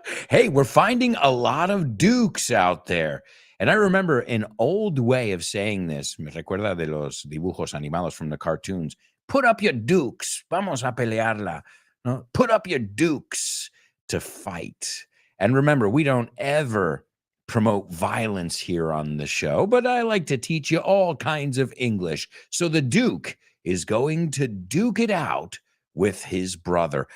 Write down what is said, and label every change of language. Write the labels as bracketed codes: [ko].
[en] Hey, we're finding a lot of dukes out there. And I remember an old way of saying this. [es] Me recuerda de los dibujos animados [en] from the cartoons. Put up your dukes. [es] Vamos a pelearla. [en] No? Put up your dukes to fight. And remember, we don't ever promote violence here on the show, but I like to teach you all kinds of English. So the Duke is going to duke it out with his brother.